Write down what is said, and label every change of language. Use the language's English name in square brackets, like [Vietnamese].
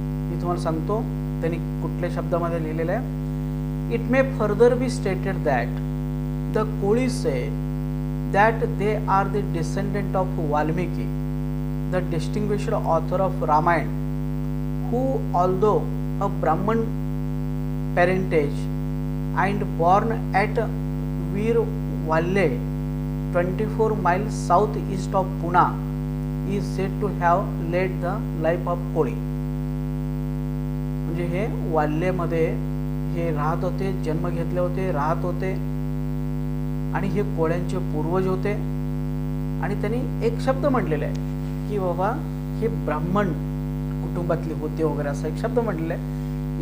[Marathi] मी तुम्हाला सांगतो त्यांनी कुठल्या शब्दामध्ये लिहिलेलं आहे. [English] It may further be stated that the Koli say that they are the descendant of Valmiki, the distinguished author of Ramayana, who although a Brahman parentage and born at Veer Valle 24 miles southeast of Pune, is said to have led the life of Koli. [Marathi] म्हणजे हे वाल्हेमध्ये हे राहत होते, जन्म घेतले होते, राहत होते आणि हे कोळ्यांचे पूर्वज होते. आणि त्यांनी एक शब्द म्हटलेला आहे की बाबा हे ब्राह्मण कुटुंबातले होते वगैरे असा एक शब्द म्हटलेला आहे.